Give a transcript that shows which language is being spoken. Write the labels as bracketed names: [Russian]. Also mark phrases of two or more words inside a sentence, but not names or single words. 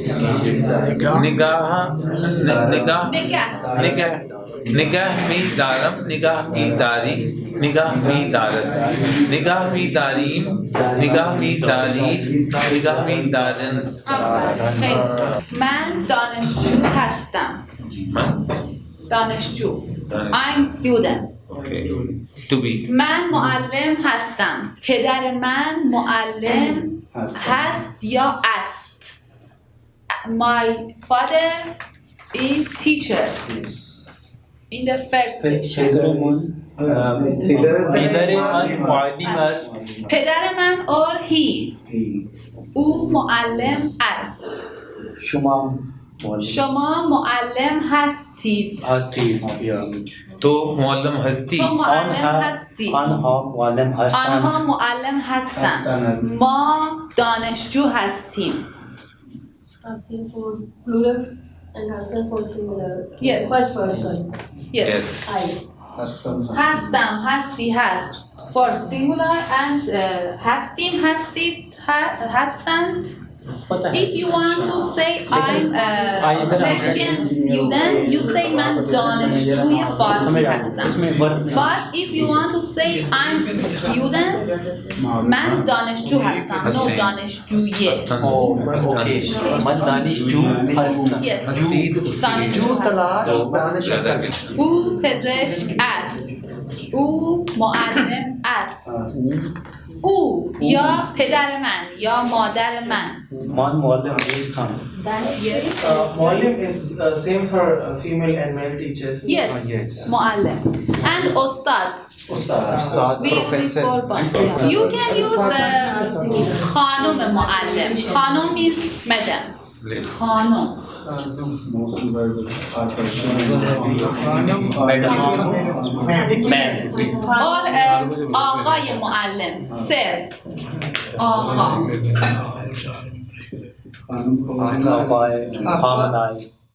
[Persian] نگاه می دارم نگاه می داری نگاه می دارد نگاه می داریم نگاه می دارید نگاه می دارند خیلی. من دانشجو هستم. من دانشجو. [English] I'm student. okay to be [Persian] من معلم هستم. پدر من معلم هست یا است. [English] My father is teacher. In the first section. [Persian] پدر من معلم است. پدر من [English] or he. [Persian] او معلم است. شما شما معلم هستید. تو معلم هستی تو معلم هستی. آنها معلم هستند. آنها معلم هستند. ما دانشجو هستیم. [English] Asking for plural and asking for singular. Yes. First person. Yes. I. [Persian] هستم هستی هست. [English] For singular and [Persian] هستیم هستید هستند. [English] If you want to say I'm a Persian student, you say [Persian] من دانشجوی فارسی هستم. [English] But if you want to say I'm student, [Persian] من دانشجو هستم. No دانشجویه. من دانشجو هستم. Yes. دانشجو هستم. او پزشک است. او معلم است. او یا پدر من یا مادر من. من معلم نیستم. [English] Muallim is same for female and male teacher. Yes. [Persian] معلم. And استاد. استاد [English] We use [Persian] پروفسور. [English] for both. You can use [Persian] خانم معلم. [English] خانم means madam. خانم. Yes. Or [Persian] آقای معلم. [English] Sir. [Persian] آقا. آقای خامنه‌ای.